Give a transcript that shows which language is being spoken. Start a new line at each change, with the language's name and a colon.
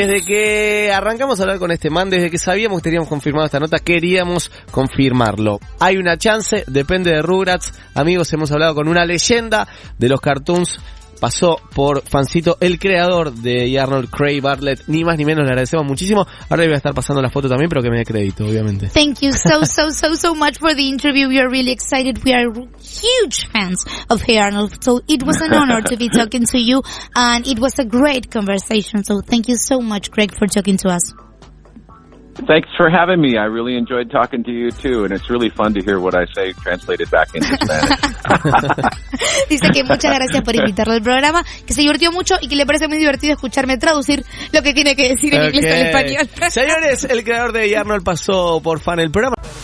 Spanish: Desde que arrancamos a hablar con este man, desde que sabíamos que teníamos confirmado esta nota, queríamos confirmarlo. Hay una chance, depende de Rugrats. Amigos, hemos hablado con una leyenda de los cartoons. Pasó por Fancito, el creador de Arnold, Craig Bartlett, ni más ni menos, le agradecemos muchísimo. Ahora le voy a estar pasando la foto también, pero que me dé crédito, obviamente.
English: Thank you so much for the interview. We are really excited. We are huge fans of Hey Arnold, so it was an honor to be talking to you, and it was a great conversation. So thank you so much, Craig, for talking to us. Thanks for having me. I really enjoyed talking to you too, and it's really fun to hear what I say translated back into Spanish.
Spanish: Dice que muchas gracias por invitarlo al programa, que se divirtió mucho y que le parece muy divertido escucharme traducir lo que tiene que decir en inglés al español. Señores, el creador de Arnold pasó por Fan el programa.